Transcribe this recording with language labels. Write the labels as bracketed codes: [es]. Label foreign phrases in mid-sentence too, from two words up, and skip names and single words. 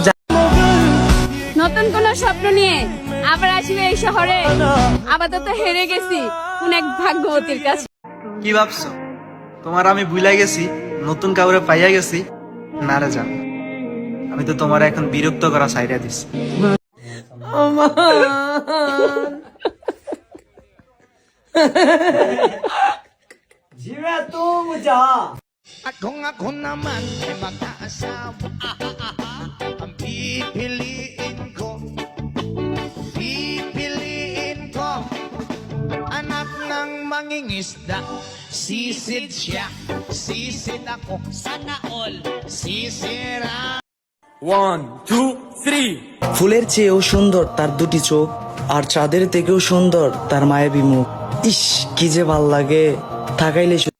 [bn] নতুন কোন স্বপ্ন নিয়ে আবার আসবে এই শহরে। আপাতত হেরে গেছি কোন এক ভাগ্যবতীর কাছে। কি ভাবছো তোমার আমি ভুলাই গেছি, নতুন কাউরে পাইয়া গেছি? না রে জান, আমি তো তোমার এখন বিরক্ত করা সাইডা দিছি। [tl] Ako naman ay mag-aasawa. Ang pipiliin ko, anak ng mangingisda. Sisid siya, sisid ako, sana all sisira. [bn] ফুলের চেয়েও সুন্দর তার দুটি চোখ, আর চাঁদের থেকেও সুন্দর তার মায়াবী মুখ। ইস কি যে ভাল লাগে থাকাইলে